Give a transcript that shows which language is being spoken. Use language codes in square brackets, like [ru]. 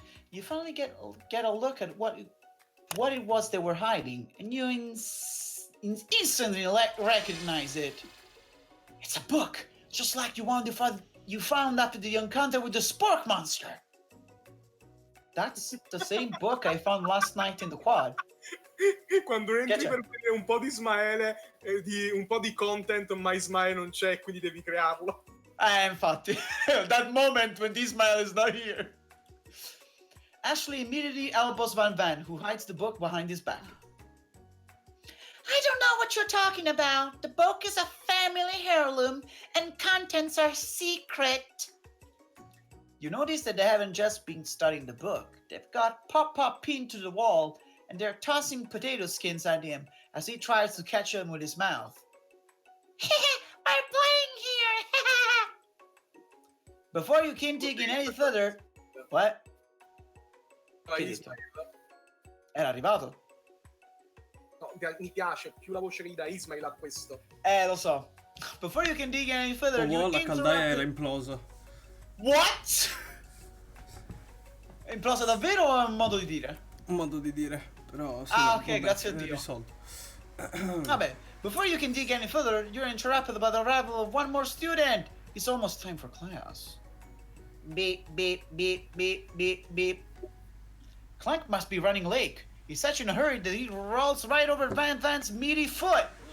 [en] You finally get a look at what it was they were hiding, and you instantly recognize it. It's a book, just like you found after the encounter with the spork monster. That's the same book I found last night in the quad. [it] Quando entri per vedere un po' di Ismaele, un po' di content, ma Ismaele non c'è, quindi devi crearlo. [en] Infatti, that moment when Ismail is not here. Ashley immediately elbows Van, who hides the book behind his back. I don't know what you're talking about. The book is a family heirloom and contents are secret. You notice that they haven't just been studying the book. They've got Pop pinned to the wall, and they're tossing potato skins at him as he tries to catch them with his mouth. We're playing here. Before you can dig in any further... What? [it] Era arrivato? No, mi piace, più la voce che gli dà Ismail a questo. Lo so. [en] Before you can dig any further, [it] Oh, la caldaia era implosa. [en] What? [it] È implosa davvero o è un modo di dire? Un modo di dire, però sì, ok, vabbè, grazie a è Dio. risolto. [en] Vabbè, before you can dig any further, you're interrupted by the arrival of one more student. It's almost time for class. Beep, beep, beep, beep, beep, beep. Clank must be running late. He's such in a hurry that he rolls right over Van's meaty foot.